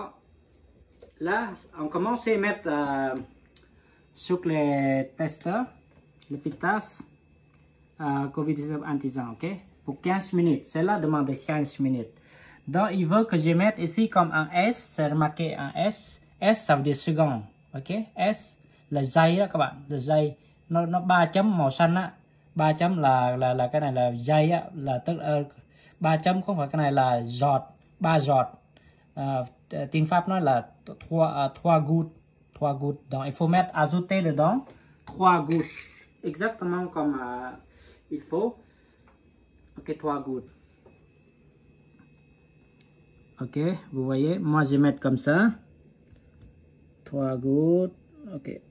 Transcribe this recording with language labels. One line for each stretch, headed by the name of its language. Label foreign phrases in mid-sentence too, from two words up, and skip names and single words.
French: Là, on commence à mettre sur les testeurs, les pitas, COVID-19 antigen, ok. Pour 15 minutes. Celle-là demande 15 minutes. Donc, il veut que je mette ici comme un S. C'est remarqué un S. S, ça veut dire seconde. Ok.
Vietnamese: S, le giây đó các bạn. Le giây. Nó 3 chấm màu xanh á. 3 chấm là cái này là giây á. Là tức 3 chấm không phải cái này là giọt. 3 giọt. Tiếng Pháp nói là 3 gouttes.
French: 3 gouttes. Donc, il faut mettre, ajouter dedans 3 gouttes. Exactement comme il faut. Ok, 3 gouttes. Ok, vous voyez, moi je vais mettre comme ça. 3 gouttes. Ok.